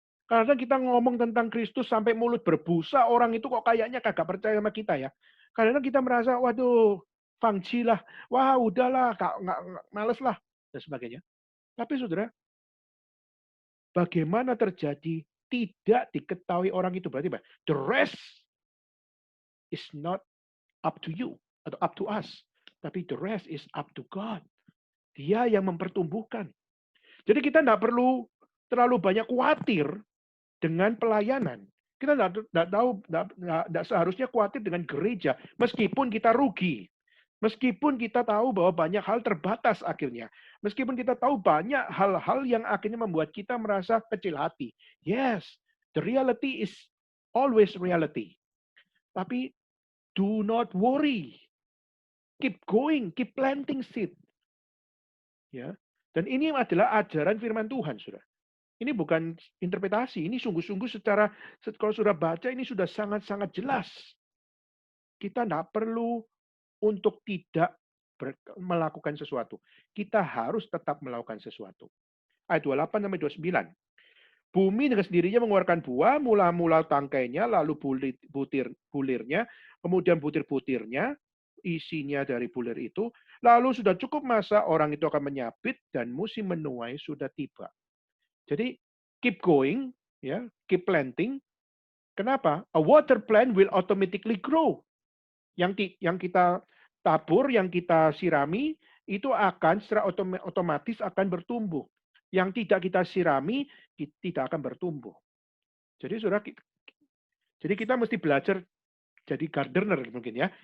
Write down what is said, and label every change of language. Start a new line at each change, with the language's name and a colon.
Indonesian: Kadang kita ngomong tentang Kristus sampai mulut berbusa, orang itu kok kayaknya kagak percaya sama kita ya. Kadang-kadang kita merasa, waduh, fangci lah, wah udahlah, males lah, dan sebagainya. Tapi saudara, bagaimana terjadi tidak diketahui orang itu. Berarti apa?
English: The rest is not up to you
Indonesian: atau
English: up to us.
Indonesian: Tapi
English: the rest is up to God.
Indonesian: Dia yang mempertumbuhkan. Jadi kita tidak perlu terlalu banyak khawatir dengan pelayanan. Kita tidak seharusnya khawatir dengan gereja, meskipun kita rugi. Meskipun kita tahu bahwa banyak hal terbatas akhirnya. Meskipun kita tahu banyak hal-hal yang akhirnya membuat kita merasa kecil hati.
English: Yes, the reality is always reality.
Indonesian: Tapi
English: do not worry. Keep going, keep planting seed.
Indonesian: Ya. Dan ini adalah ajaran firman Tuhan, Saudara. Ini bukan interpretasi, ini sungguh-sungguh kalau sudah baca ini sudah sangat-sangat jelas. Kita tidak perlu untuk tidak melakukan sesuatu. Kita harus tetap melakukan sesuatu. Ayat 28 sampai 29. Bumi dengan sendirinya mengeluarkan buah, mula-mula tangkainya, lalu bulirnya, kemudian butir-butirnya, isinya dari bulir itu, lalu sudah cukup masa orang itu akan menyabit dan musim menuai sudah tiba. Jadi
English: keep going, ya, keep planting.
Indonesian: Kenapa?
English: A water plant will automatically grow.
Indonesian: Yang kita tabur, yang kita sirami, itu akan secara otomatis akan bertumbuh. Yang tidak kita sirami, tidak akan bertumbuh. Jadi saudara, jadi kita mesti belajar jadi gardener mungkin ya.